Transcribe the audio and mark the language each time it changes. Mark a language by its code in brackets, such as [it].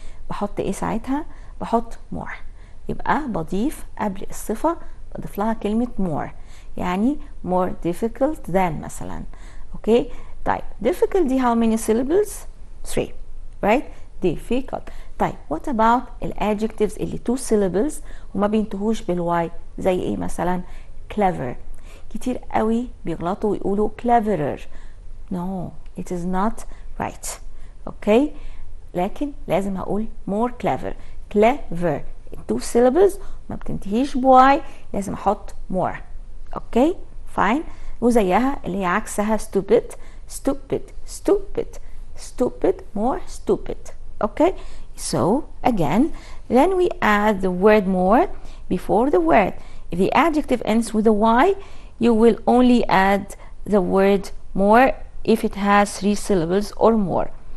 [ar] بحط إيه ساعتها؟ بحط more. يبقى بضيف قبل الصفة بضيف لها كلمة more، يعني [en] more difficult than [ar] مثلا. [en] Okay, طيب difficult دي how many syllables؟ 3 right؟ difficult. [ar] طيب [en] what about [ar] الادجectives اللي 2 syllables وما بينتهوش بالواي؟ زي ايه مثلا؟ clever. كتير قوي بيغلطوا ويقولوا cleverer. [en] no it is not right. [ar] اوكي، لكن لازم هقول more clever. clever 2 syllables ما بتنتهيش بواي، لازم احط more. [en] Okay fine. [ar] وزيها اللي هي عكسها stupid. [en] stupid stupid stupid more stupid. okay, so again then we add the word more before the word. If the adjective ends with a y, you will only add the word more if it has 3 syllables or more.